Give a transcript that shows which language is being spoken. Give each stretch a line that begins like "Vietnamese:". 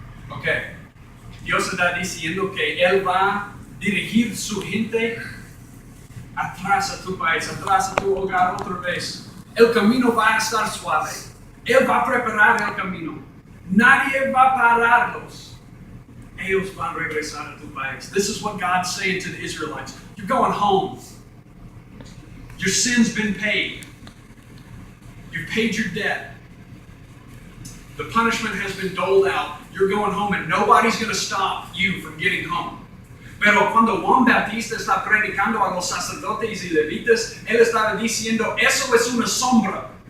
Spanish: Ok, Dios está diciendo que Él va a dirigir su gente atrás a tu país, atrás a tu hogar otra vez. El camino va a estar suave. Él va a preparar el camino. Nadie va a pararlos. Ellos van a regresar a tu país.
English: This is what God's saying to the Israelites. You're going home. Your sin's been paid. You've paid your debt. The punishment has been doled out. You're going home and nobody's going to stop you from getting home.
Spanish: Pero cuando Juan Bautista está predicando a los sacerdotes y levitas, él estaba diciendo, eso es una sombra.